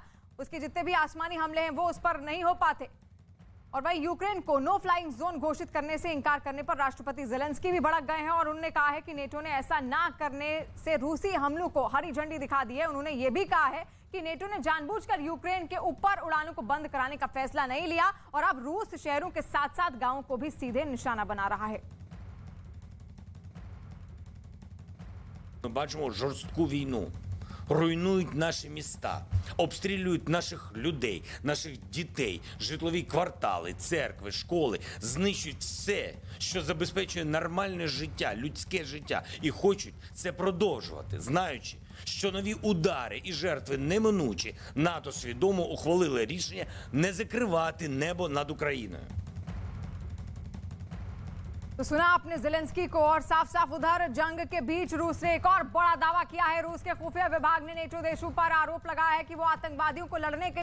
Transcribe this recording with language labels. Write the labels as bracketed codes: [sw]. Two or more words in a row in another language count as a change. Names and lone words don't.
[hi] उसके जितने भी आसमानी हमले हैं वो उस पर नहीं हो पाते। और वही यूक्रेन को [en] no flying zone [hi] घोषित करने से इनकार करने पर राष्ट्रपति ज़ेलेंस्की भी भड़क गए हैं। और उन्होंने कहा है कि नेटो ने ऐसा ना करने से रूसी हमलों को हरी झंडी दिखा दी है। उन्होंने ये भी कहा है कि नेटो ने जानबूझकर यूक्रेन के ऊपर उड़ानों को बंद कराने का फैसला नहीं लिया, और अब रूस शहरों के साथ साथ गांवों को भी सीधे निशाना बना रहा है। [uk] Бачимо жорстку війну. Руйнують наші міста, обстрілюють наших людей, наших дітей, житлові квартали, церкви, школи, знищують все, що забезпечує нормальне життя, людське життя. І хочуть це продовжувати, знаючи, що нові удари і жертви неминучі. НАТО свідомо ухвалили рішення не закривати небо над Україною. [hi] तो सुना आपने ज़ेलेंस्की को। और साफ साफ उधर जंग के बीच रूस ने एक और बड़ा दावा किया है। रूस के खुफिया विभाग ने नेटो देशों पर आरोप लगाया है कि वो आतंकवादियों को लड़ने के